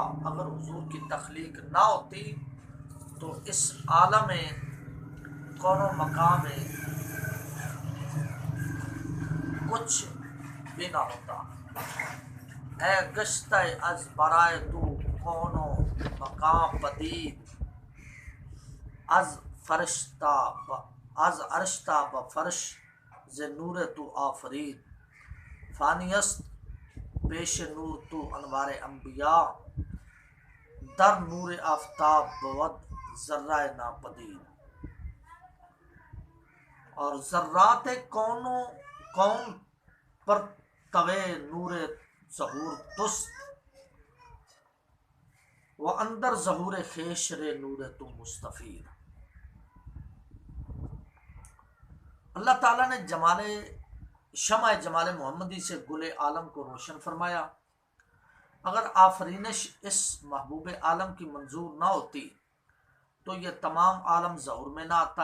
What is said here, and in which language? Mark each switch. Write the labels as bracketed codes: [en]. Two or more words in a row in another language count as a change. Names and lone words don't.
[ur] اگر حضور کی تخلیق نہ ہوتی تو اس عالم کون و مقام میں کچھ بھی نہ ہوتا. [fa] اے گشتہ از برائے تو کون و مقام پدید، از عرشتا بفرش ز نور تو آفرید. فانی است پیش نور تو انوار انبیاء، در نور آفتاب بود ذرہ ناپدید. اور ذرات کون پر طوے نور ظہور تست، و اندر ظہور خیش رے نور تو مستفید. [ur] اللہ تعالیٰ نے شمع جمال محمدی سے گل عالم کو روشن فرمایا. اگر آفرینش اس محبوب عالم کی منظور نہ ہوتی تو یہ تمام عالم ظہور میں نہ آتا.